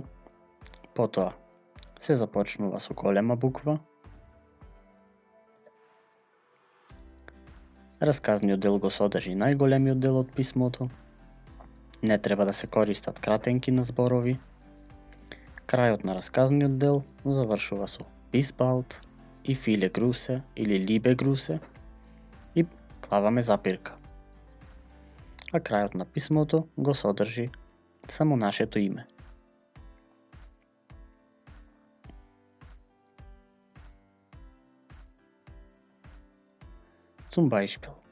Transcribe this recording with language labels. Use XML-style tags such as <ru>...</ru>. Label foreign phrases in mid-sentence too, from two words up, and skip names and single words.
<mk>Потоа се започнува со голема буква. Расказниот дел го содржи најголемиот дел од писмото. Не треба да се користат кратенки на зборови. Крајот на расказниот дел завршува со</mk> <de>bis bald</de> <mk>и</mk> <de>viele Grüße</de> <mk>или</mk> <de>liebe Grüße</de> <mk>и клаваме запирка. А крајот на писмото го содржи само нашето име.</mk> <de>Zum Beispiel.</de>